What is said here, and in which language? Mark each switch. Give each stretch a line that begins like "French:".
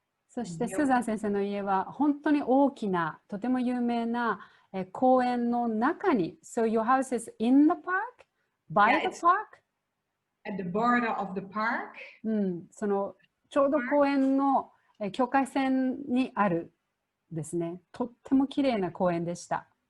Japanese: そしてスーザン先生の家は本当に大きな、とても有名な公園の中に。
English: So your house is in the park? By the park? At the border of the park.
Japanese: そのちょうど公園の境界線にあるですね。とっても綺麗な公園でした。